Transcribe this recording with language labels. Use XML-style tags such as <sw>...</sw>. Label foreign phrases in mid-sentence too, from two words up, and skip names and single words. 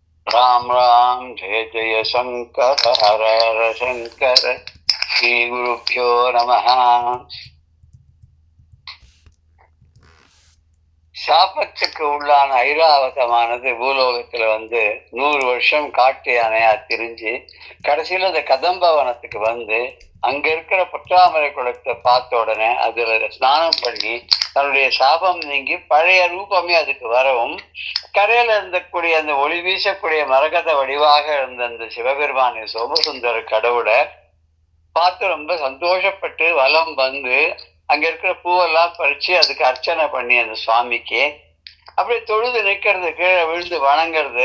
<sa>राम राम जय जय शंकर हर हर शंकर श्री गुरुभ्यो नमः.</sa> <ta>சாபத்துக்கு உள்ளான ஐராவதமானது பூலோகத்துல 100 வருஷம் காட்டு யானையா திரிஞ்சு கடைசியில அந்த கதம்பவனத்துக்கு அங்க இருக்கிற பொற்றாமரை குளத்தை பார்த்த உடனே அதுல ஸ்நானம் பண்ணி தன்னுடைய சாபம் நீங்கி பழைய ரூபமே அதுக்கு வரவும், கரையில இருந்தக்கூடிய அந்த ஒளி வீசக்கூடிய மரகத வடிவாக இருந்த அந்த சிவபெருமான சோமசுந்தர கடவுளை பார்த்து ரொம்ப சந்தோஷப்பட்டு வலம் அங்க இருக்கிற பூவெல்லாம் பறிச்சு அதுக்கு அர்ச்சனை பண்ணி அந்த சுவாமிக்கு அப்படியே தொழுது நிக்கிறது, கீழே விழுந்து வணங்குறது.</ta>